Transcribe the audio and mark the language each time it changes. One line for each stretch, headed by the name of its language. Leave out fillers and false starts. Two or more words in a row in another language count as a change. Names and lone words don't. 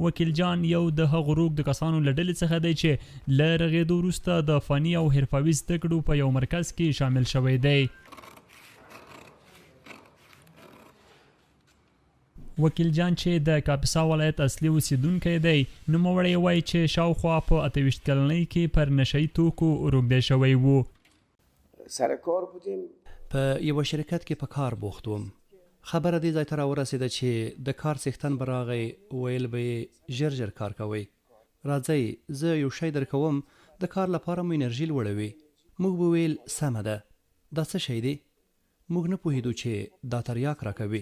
Pashto: وکیل جان یو د هغو روږدو کسانو له ډلې څخه دی چې له رغېدو وروسته د فني او حرفوي زده کړو په یو مرکز کې شامل شوی دی. وکیل جان چې د کاپیسا ولایت اصلي اوسیدونکی دی نوموړی وایي چې شاوخوا په 28 کلنۍ کې پر نشئی توکو روږدی شوی و.
Persian: سر کار بودیم
Pashto: په یو شرکت کې په کار بوخت وم. خبره دې ځای ته راورسېده چې د کار څښتن به راغی ویل به یې ژر ژر کار کوئ. راځئ زه یو شی درکوم د کار لپاره مو انرژي لوړوي. موږ به ویل سمه ده دا څه شی دی. موږ نه پوهېدو چې دا تریاک راکوي.